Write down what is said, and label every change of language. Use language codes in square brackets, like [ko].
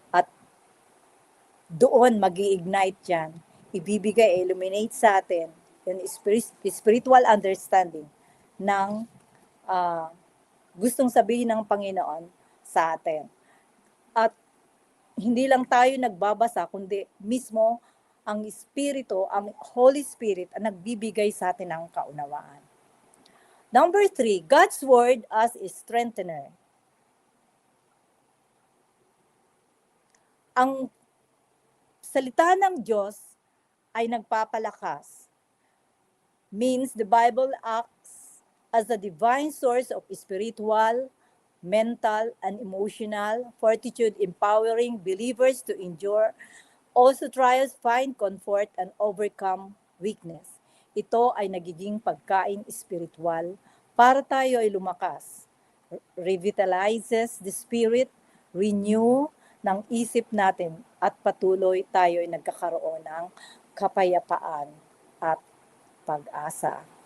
[tl] At doon mag-i-ignite yan, ibibigay, illuminate sa atin yung spiritual understanding ng gustong sabihin ng Panginoon sa atin. At hindi lang tayo nagbabasa, kundi mismo ang Espiritu, ang Holy Spirit ang nagbibigay sa atin ng kaunawaan. [en] Number 3, God's Word as a strengthener. [tl] Ang salita ng Diyos ay nagpapalakas. [en] Means the Bible acts as a divine source of spiritual, mental, and emotional fortitude, empowering believers to endure also trials, find comfort, and overcome weakness. [tl] Ito ay nagiging pagkain espiritual para tayo ay lumakas. [en] Revitalizes the spirit, [tl] renew ng isip natin, at patuloy tayo ay nagkakaroon ng kapayapaan at pag-asa.